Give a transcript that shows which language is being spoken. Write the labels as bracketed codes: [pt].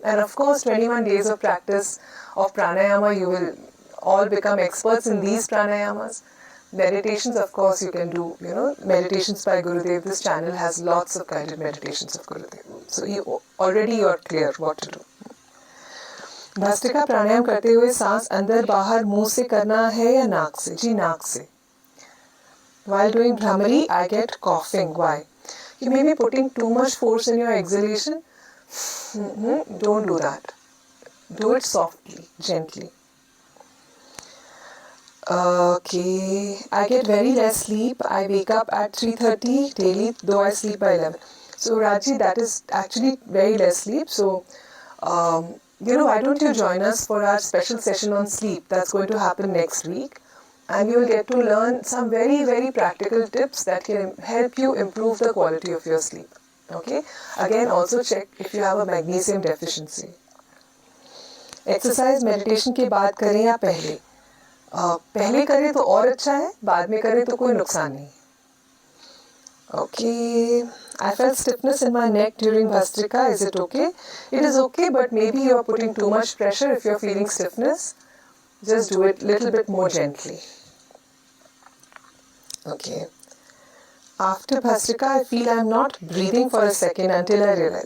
[en] And of course, 21 days of practice of pranayama, you will all become experts in these pranayamas. Meditations, of course, you can do, meditations by Gurudev. This channel has lots of guided meditations of Gurudev. So you are clear what to do. [hi] Bhastrika प्राणायाम करते हुए सांस अंदर बाहर मुंह से करना है या नाक से? जी, नाक से. [en] While doing Bhramari, I get coughing. Why? You may be putting too much force in your exhalation. Don't do that. Do it softly, gently. Okay. I get very less sleep. I wake up at 3:30 daily, though I sleep by 11. So Raji, that is actually very less sleep. So, why don't you join us for our special session on sleep? That's going to happen next week. And you will get to learn some very, very practical tips that can help you improve the quality of your sleep. Okay? Again, also check if you have a magnesium deficiency. [hi] Exercise meditation के बाद करें या पहले? पहले करें तो और अच्छा है, बाद में करें तो कोई नुकसान नहीं. [en] Okay, I felt stiffness in my neck during Bhastrika. Is it okay? It is okay, but maybe you are putting too much pressure if you are feeling stiffness. Just do it a little bit more gently. Okay. After Bhastrika, I feel I am not breathing for a second until I realize.